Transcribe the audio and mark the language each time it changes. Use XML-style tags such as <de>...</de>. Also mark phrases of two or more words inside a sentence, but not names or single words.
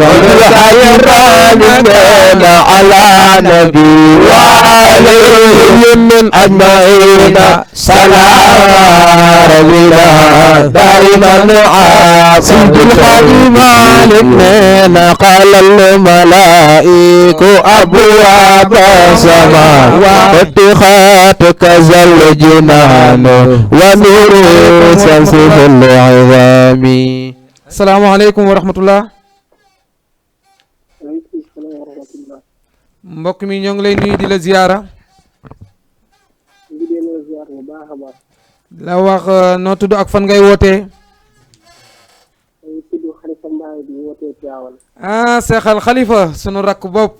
<ar>الخير على نبي وعليه من أجمعين سلام ربنا دائما سيد الخادم علمنا قال الملائك أبواب السماء وفتحت كذا الجنان ونور شمس العظام. السلام عليكم ورحمة الله.</ar> <wo>mbokk mi ñoo ngi lay nuyu di la ziyaara. la wax noo tudd ak fan ngay wootee. ah Seexal Xalifa sunu rakk bopp.</wo>